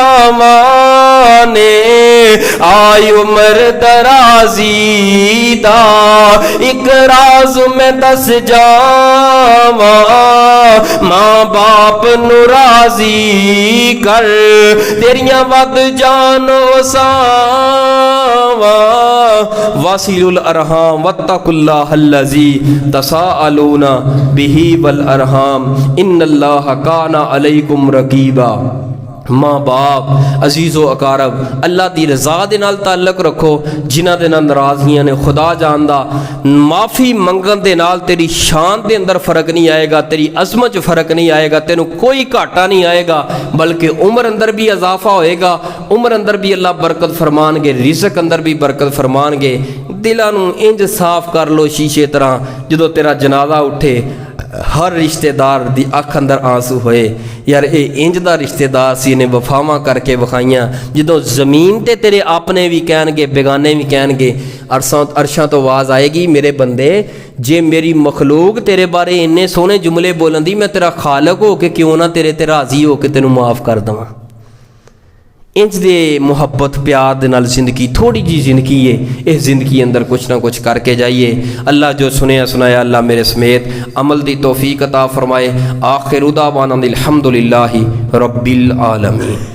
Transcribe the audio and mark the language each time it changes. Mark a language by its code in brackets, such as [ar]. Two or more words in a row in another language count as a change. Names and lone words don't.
[pa] ਛਾਵਾਂ ਨੇ, ਆਈ ਉਮਰ ਦਰਾਜ਼ੀ ਦਾ ਇਕ ਰਾਜ਼ ਮੈਂ ਦੱਸ ਜਾਵਾਂ, ਮਾਂ ਬਾਪ ਨੂੰ ਰਾਜ਼ੀ ਕਰ ਤੇਰੀਆਂ ਵੱਧ ਜਾਣੋ ਸਾਵਾਂ। [ar] واصلوا الأرحام واتقوا الله الذي تساءلون به والأرحام إن الله كان عليكم رقيبا. [pa] ਮਾਂ ਬਾਪ ਅਜ਼ੀਜ਼ੋ ਅਕਾਰਬ ਅੱਲਾਹ ਦੀ ਰਜ਼ਾ ਦੇ ਨਾਲ ਤਾਲੁੱਕ ਰੱਖੋ, ਜਿਨ੍ਹਾਂ ਦੇ ਨਾਲ ਨਾਰਾਜ਼ਗੀਆਂ ਨੇ ਖ਼ੁਦਾ ਜਾਣਦਾ। ਮਾਫ਼ੀ ਮੰਗਣ ਦੇ ਨਾਲ ਤੇਰੀ ਸ਼ਾਨ ਦੇ ਅੰਦਰ ਫ਼ਰਕ ਨਹੀਂ ਆਏਗਾ, ਤੇਰੀ ਅਜ਼ਮਤ ਚ ਫ਼ਰਕ ਨਹੀਂ ਆਏਗਾ, ਤੈਨੂੰ ਕੋਈ ਘਾਟਾ ਨਹੀਂ ਆਏਗਾ, ਬਲਕਿ ਉਮਰ ਅੰਦਰ ਵੀ ਇਜ਼ਾਫ਼ਾ ਹੋਏਗਾ, ਉਮਰ ਅੰਦਰ ਵੀ ਅੱਲਾਹ ਬਰਕਤ ਫ਼ਰਮਾਣਗੇ, ਰਿਜ਼ਕ ਅੰਦਰ ਵੀ ਬਰਕਤ ਫ਼ਰਮਾਣਗੇ। ਦਿਲਾਂ ਨੂੰ ਇੰਜ ਸਾਫ਼ ਕਰ ਲਓ ਸ਼ੀਸ਼ੇ ਤਰ੍ਹਾਂ, ਜਦੋਂ ਤੇਰਾ ਜਨਾਜ਼ਾ ਉੱਠੇ ਹਰ ਰਿਸ਼ਤੇਦਾਰ ਦੀ ਅੱਖ ਅੰਦਰ ਆਂਸੂ ਹੋਏ, ਯਾਰ ਇਹ ਇੰਜ ਦਾ ਰਿਸ਼ਤੇਦਾਰ ਸੀ ਨੇ ਵਫ਼ਾਵਾਂ ਕਰਕੇ ਵਿਖਾਈਆਂ। ਜਦੋਂ ਜ਼ਮੀਨ ਤੇ ਤੇਰੇ ਆਪਣੇ ਵੀ ਕਹਿਣਗੇ ਬੇਗਾਨੇ ਵੀ ਕਹਿਣਗੇ, ਅਰਸ਼ਾਂ ਤੋਂ ਆਵਾਜ਼ ਆਏਗੀ ਮੇਰੇ ਬੰਦੇ ਜੇ ਮੇਰੀ ਮਖ਼ਲੂਕ ਤੇਰੇ ਬਾਰੇ ਇੰਨੇ ਸੋਹਣੇ ਜੁਮਲੇ ਬੋਲਣ ਦੀ, ਮੈਂ ਤੇਰਾ ਖ਼ਾਲਕ ਹੋ ਕੇ ਕਿਉਂ ਨਾ ਤੇਰੇ ਤੇ ਰਾਜ਼ੀ ਹੋ ਕੇ ਤੈਨੂੰ ਮਾਫ਼ ਕਰ ਦੇਵਾਂ। ਇੰਜ ਦੇ ਮੁਹੱਬਤ ਪਿਆਰ ਦੇ ਨਾਲ ਜ਼ਿੰਦਗੀ ਥੋੜ੍ਹੀ ਜਿਹੀ ਜ਼ਿੰਦਗੀ ਹੈ, ਇਸ ਜ਼ਿੰਦਗੀ ਅੰਦਰ ਕੁਝ ਨਾ ਕੁਝ ਕਰਕੇ ਜਾਈਏ। ਅੱਲਾਹ ਜੋ ਸੁਣਿਆ ਸੁਣਾਇਆ ਅੱਲਾਹ ਮੇਰੇ ਸਮੇਤ ਅਮਲ ਦੀ ਤੌਫ਼ੀਕ ਅਤਾ ਫ਼ਰਮਾਏ। [ar] وآخر دعوانا الحمد لله رب العالمين.